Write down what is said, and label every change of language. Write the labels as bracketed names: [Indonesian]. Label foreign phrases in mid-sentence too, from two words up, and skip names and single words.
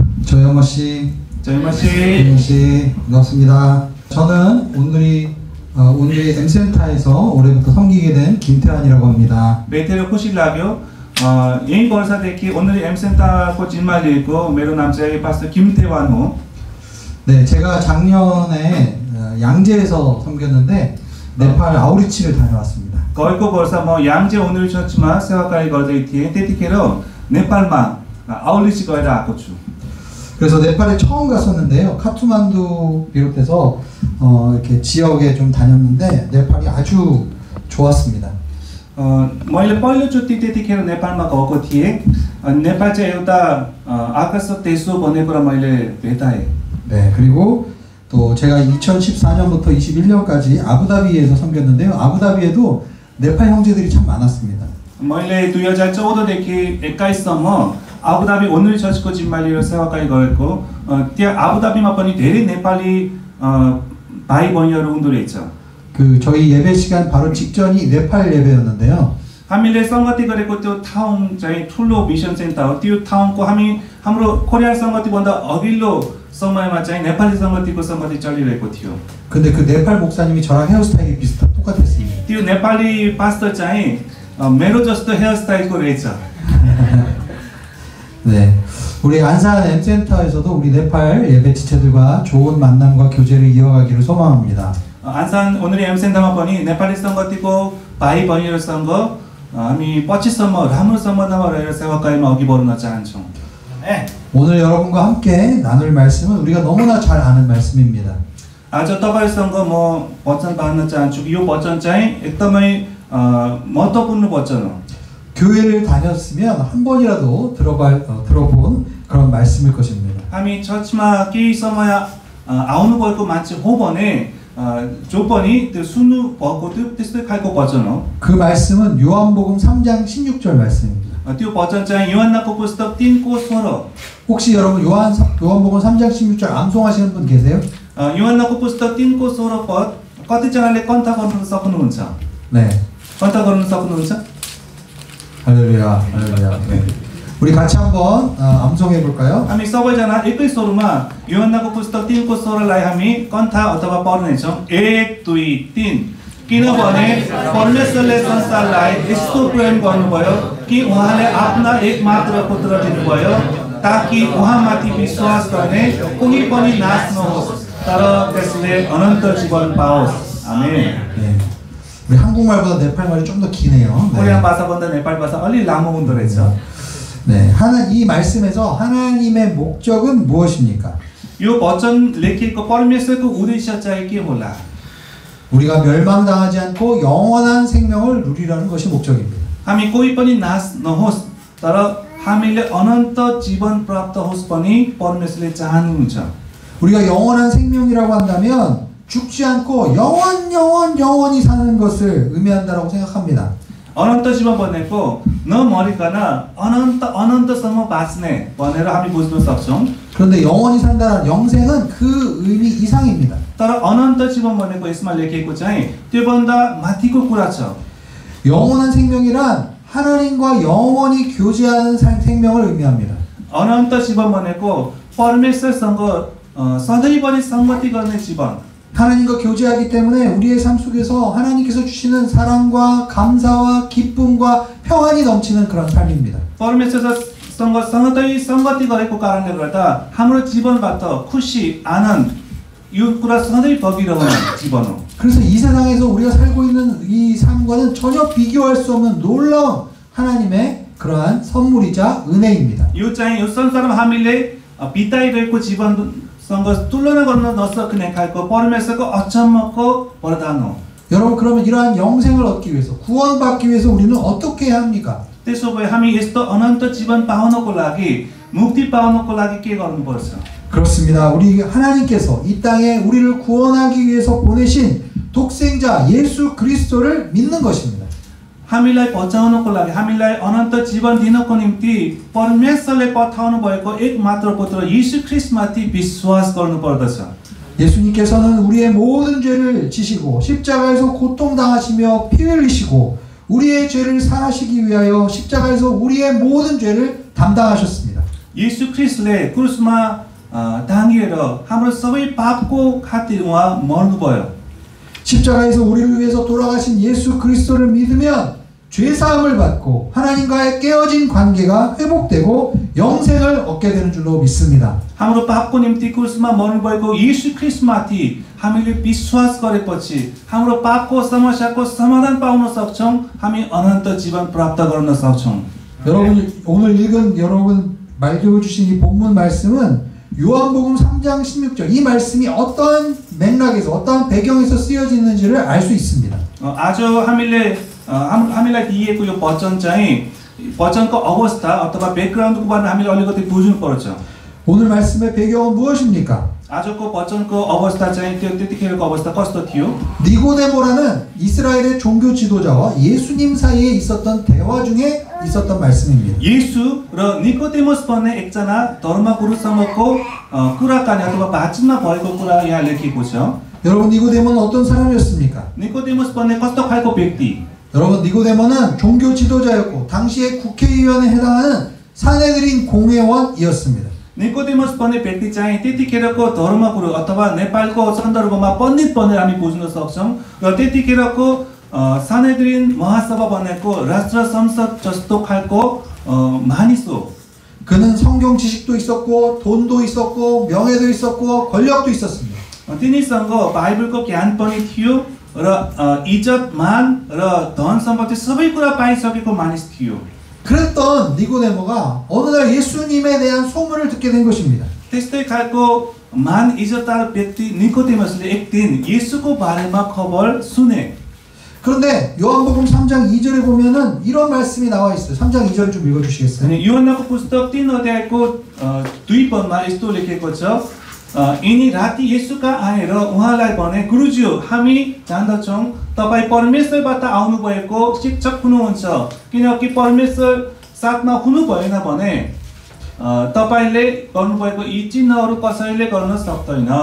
[Korean] 조영호 씨, 반갑습니다. 저는 오늘이 M센터에서 올해부터 섬기게 된 김태환이라고 합니다. [Nepali] मेरे खुशी लाग्यो यही वर्षदेखि 오늘이 M센터को जिम्मा लिएको मेरो नाम चाहिँ पास्टर 김태환 हो. [Korean] 네, 제가 작년에 양재에서 섬겼는데 네팔 아우리치를 다녀왔습니다. [Nepali] गएको वर्ष म 양재 오늘 चर्चमा सेवाकार्य गर्दै थिएँ. त्यतिखेर नेपालमा 아울리치 गएर आएको छु. [Korean] 그래서 네팔에 처음 갔었는데요. 카트만두 비롯해서 이렇게 지역에 좀 다녔는데 네팔이 아주 좋았습니다. [Nepali] मैले पहिलोचोटि त्यतिखेर नेपालमा गएको थिएँ. नेपाल चाहिँ एउटा आकर्षक देश हो भन्ने कुरा मैले भेटाएँ. [Korean] 네, 그리고 또 제가 2014년부터 21년까지 아부다비에서 섬겼는데요. 아부다비에도 네팔 형제들이 참 많았습니다. [Nepali] मैले 2014देखि 21सम्म 아부다비 오늘 चर्चको जिम्मा लिएर सेवाकार्य गरेको त्यहाँ 아부다비मा पनि धेरै नेपाली भाइ बहिनीहरू हुँदो रहेछ. [Korean] 그 저희 예배 시간 바로 직전이 네팔 예배였는데요. [Nepali] हामीले संगति गरेको त्यो ठाउँ चाहिँ ठुलो मिसन सेन्टर हो. त्यो ठाउँको हाम्रो कोरिया संगतिभन्दा अघिल्लो समयमा चाहिँ नेपाली संगतिको संगति चलिरहेको थियो. [Korean] 근데 그 네팔 목사님이 저랑 헤어스타일이 똑같았습니다. [Nepali] त्यो नेपाली पास्टर चाहिँ मेरो जस्तो 헤어스타일को रहेछ. [Korean] 네, 우리 안산 M센터에서도 우리 네팔 예배 지체들과 좋은 만남과 교제를 이어가기를 소망합니다. [Nepali] 안산 오늘의 M센터मा पनि नेपाली संगतिको भाइ बहिनीहरूसँग हामी पछिसम्म राम्रो सम्बन्धमा रहेर सेवाकार्यमा अघि बढ्न चाहन्छौँ. [Korean] 오늘 여러분과 함께 나눌 말씀은 우리가 너무나 잘 아는 말씀입니다. [Nepali] आज तपाईहरुसँग म वचन बाँड्न चाहन्छु. यो वचन चाहिँ एकदमै महत्त्वपूर्ण वचन हो. [Korean] 교회를 다녔으면 한 번이라도 들어본 그런 말씀일 것입니다. [Nepali] हामी चर्चमा केही समय आउनु भएको मान्छे हो भने जो पनि त्यो सुन्नु भएको त्यो त्यस्तै खालको वचन हो. [Korean] 그 말씀은 요한복음 3장 16절 말씀입니다. [Nepali] त्यो वचन चाहिँ 요한नको पुस्तक 3को 16. [Korean] 혹시 여러분 요한복음 3장 16절 암송하시는 분 계세요? [Nepali] 요한नको पुस्तक 3को 16 पद कतिजनाले कन्ठ गर्न सक्नुहुन्छ? [Korean] 네. [Nepali] कन्ठ गर्न सक्नुहुन्छ? [Korean] 할렐루야. 할렐루야. 네. 우리 같이 한번 암송해 볼까요? [Nepali] हामी सबैजना एकै स्वरमा 요한नको पुस्तक 3को 16लाई हामी कन्ठ अथवा पढ्नेछौँ. 1 2 3. किनभने परमेश्वरले संसारलाई यस्तो प्रेम गर्नुभयो कि उहाँले आफ्ना एकमात्र पुत्र दिनुभयो ताकि उहाँमाथि विश्वास गर्ने कोही पनि नाश नहोस् तर त्यसले अनन्त जीवन पाओस्. आमेन. [Korean] 네. 우리 한국말보다 네팔 말이 좀 더 기네요. [Nepali] 코리안 भाषाभन्दा नेपाली भाषा अलि लामो हुँदो रहेछ. [Korean] 네, 이 말씀에서 하나님의 목적은 무엇입니까? [Nepali] यो वचन लेखिएको परमेश्वरको उद्देश्य चाहिँ के होला? [Korean] 우리가 멸망당하지 않고 영원한 생명을 누리라는 것이 목적입니다. [Nepali] हामी कोही पनि नाश नहोस् तर हामीले अनन्त जीवन प्राप्त होस् पनि परमेश्वरले चाहनुहुन्छ. [Korean] 우리가 영원한 생명이라고 한다면 죽지 않고 영원히 사는 것을 의미한다라고 생각합니다. [Nepali] अनन्त जीवन भनेको नमरिकन अनन्तसम्म बाँच्ने भनेर हामी बुझ्न सक्छौं. [Korean] 그런데 영원히 산다는 영생은 그 의미 이상입니다. [Nepali] तर अनन्त जीवन भनेको यसमा लेखिएको चाहिँ त्योभन्दा माथिको कुरा छ. [Korean] 영원한 생명이란 하나님과 영원히 교제하는 생명을 의미합니다. [Nepali] अनन्त जीवन भनेको परमेश्वरसँग सधैँभरि संगति गर्ने जीवन. [Korean] 하나님과 교제하기 때문에 우리의 삶 속에서 하나님께서 주시는 사랑과 감사와 기쁨과 평안이 넘치는 그런 삶입니다. [Nepali] परमेश्वरसँग सधैँ संगति गरेको कारणले गर्दा हाम्रो जीवनबाट खुशी, आनन्द यो कुरा सधैँ बगिरहने जीवन हो. [Korean] 그래서 이 세상에서 우리가 살고 있는 이 삶과는 전혀 비교할 수 없는 놀라운 하나님의 그러한 선물이자 은혜입니다. [Nepali] यो चाहिँ यो संसारमा हामीले बिताइरहेको जीवनसँग तुलना गर्न नसक्ने खालको परमेश्वरको अचम्मको वरदान हो. [Korean] 여러분 그러면 이러한 영생을 얻기 위해서 구원받기 위해서 우리는 어떻게 해야 합니까? [Nepali] त्यसो भए हामी यस्तो अनन्त जीवन पाउनको लागि मुक्ति पाउनको लागि के गर्नुपर्छ? [Korean] 그렇습니다. 우리 하나님께서 이 땅에 우리를 구원하기 위해서 보내신 독생자 예수 그리스도를 믿는 것입니다. [Nepali] हामीलाई बचाउनको लागि हामीलाई अनन्त जीवन दिनको निम्ति परमेश्वरले पठाउनु भएको एकमात्र पुत्र येशू ख्रीष्टमाथि विश्वास गर्नुपर्दछ. [Korean] 예수님께서는 우리의 모든 죄를 지시고 십자가에서 고통당하시며 피 흘리시고 우리의 죄를 사하시기 위하여 십자가에서 우리의 모든 죄를 담당하셨습니다. [Nepali] येशू ख्रिस्टले क्रुसमा 당기एर हाम्रो सबै पापको खातिर उहाँ मर्नुभयो. [Korean] 십자가에서 우리를 위해서 돌아가신 예수 그리스도를 믿으면 죄 사함을 받고 하나님과의 깨어진 관계가 회복되고 영생을 얻게 되는 줄로 믿습니다. [Nepali] हाम्रो पापको निम्ति क्रुसमा मर्नुभएको येशू ख्रिस्टमाथि हामीले विश्वास गरेपछि हाम्रो पापको समस्याको समाधान पाउन सक्छौं. हामी अनन्त जीवन प्राप्त गर्न सक्छौं. [Korean] 여러분 오늘 읽은 여러분 말씀해 주신 이 본문 말씀은 요한복음 3장 16절 이 말씀이 어떤 맥락에서 어떤 배경에서 쓰여지는지를 알 수 있습니다. [Nepali] आज हामीलाई दिएको यो वचन चाहिँ वचनको अवस्था अथवा ब्याकग्राउन्डको बारेमा हामीले अलिकति बुझ्नु पर्छ. [Korean] 오늘 말씀의 배경은 무엇입니까? [Nepali] आजको वचनको अवस्था चाहिँ त्यतिखेरको अवस्था कस्तो थियो? [Korean] 니고데모라는 이스라엘의 종교 지도자와 예수님 사이에 있었던 대화 중에 있었던 말씀입니다. [Nepali] 예수 र निकोदेमस भन्ने एकजना धर्मगुरुसँगको कुराकानी अथवा बातचितमा भएको कुरा यहाँ लेखिएको छ. [Korean] 여러분 니고데모는 어떤 사람이었습니까? [Nepali] निकोदेमस भन्ने कस्तो खालको व्यक्ति? [Korean] 여러분 니고데모는 종교 지도자였고 당시에 국회의원에 해당하는 사내들인 공회원이었습니다. [Nepali] निकोदेमस भन्ने व्यक्ति चाहिँ त्यतिखेरको धर्मगुरु अथवा नेपालको सन्दर्भमा पण्डित भनेर हामी बुझ्न सक्छौं. र त्यतिखेरको सानेद्रिन महासभा भनेको राष्ट्र संसद जस्तो खालको मानिस हो. [Korean] 그는 성경 지식도 있었고 돈도 있었고 명예도 있었고 권력도 있었습니다. [Nepali] तिनीसँग बाइबलको ज्ञान पनि थियो र इज्जत मान र धन सम्पत्ति सबै कुरा पाइसकेको मानिस थियो. [Korean] 그랬던 니고데모가 어느 날 예수님에 대한 소문을 듣게 된 것입니다. [Nepali] त्यस्तै खालको मान इज्जतदार व्यक्ति निकोदेमसले एक दिन येशूको बारेमा खबर सुने. [Korean] 그런데 요한복음 3장 2절에 보면은 이런 말씀이 나와 있어요. 3장 2절 좀 읽어 주시겠어요? [Nepali] 요한को पुस्तक 3 अध्यायको 2 पदमा यस्तो लेखेको छ. यिनी राति येशूका आएर उहाँलाई भने गुरुजी हामी जान्दछौं तपाई परमेश्वरबाट आउनु भएको शिक्षक हुनुहुन्छ. किनकि परमेश्वर साथमा हुनु भएन भने तपाईले गर्नुभएको यी चिन्हहरू कसैले गर्न सक्दैन.